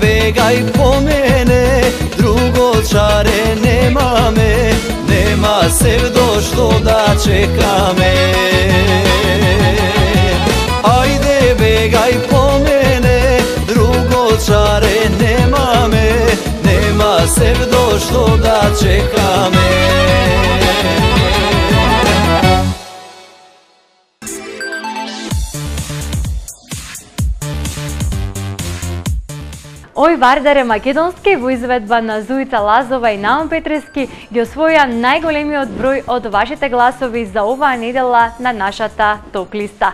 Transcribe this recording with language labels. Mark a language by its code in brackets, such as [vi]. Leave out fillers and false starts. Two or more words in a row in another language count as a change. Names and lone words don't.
[mk] бегај по мене друго чаре нема ме нема севдо што да чека ме. Ајде бегај по мене друго чаре нема ме нема севдо што да чека ме. Ој Вардар е македонски во изведба на Зуица Лазова и Наум Петрески ги освоја најголемиот број од вашите гласови за оваа недела на нашата топ листа.